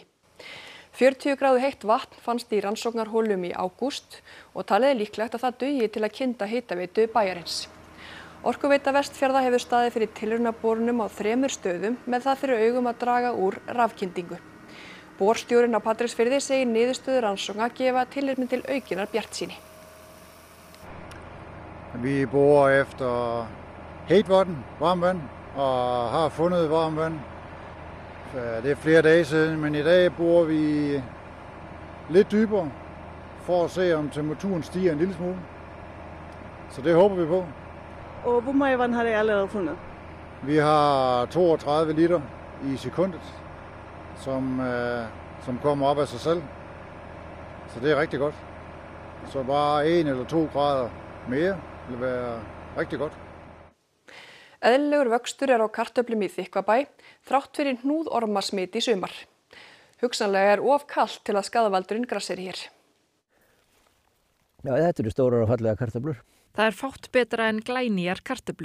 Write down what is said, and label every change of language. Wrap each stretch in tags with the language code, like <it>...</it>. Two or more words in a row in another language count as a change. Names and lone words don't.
<is>40 gráðu heitt vatn fannst í rannsóknarholum í ágúst og talið er líklegt að það dugi til að kynda hitaveitu bæjarins. Orkuveita Vestfjarða hefur staðið fyrir tilraunaborunum á 3 stöðum með það fyrir augum að draga úr rafkyndingu. Borstjórinn á Patreksfirði segir niðurstöður rannsókna gefa tilefni til aukinnar bjartsýni.</is> <da>Vi borer efter hedt varmvand og har fundet varmvand. Det er flere dage siden, men i dag borer vi lidt dybere for at se om temperaturen stiger en lille smule. Så det håber vi på. Og hvor meget vand har I allerede fundet? Vi har 32 liter i sekundet, som kommer op af sig selv. Så det er rigtig godt. Så bare 1 eller 2 grader mere vil være rigtig godt.</da> <is>Eðlilegur vöxtur er á kartöflum í Þykkvabæ þrátt fyrir hnúðormasmit í sumar. Hugsanlega er of kalt til að skaðvaldurinn grasseri hér. Já, þetta eru stórar og fallega kartöflur. Það er fátt betra en glænýjar kartöflur.</is>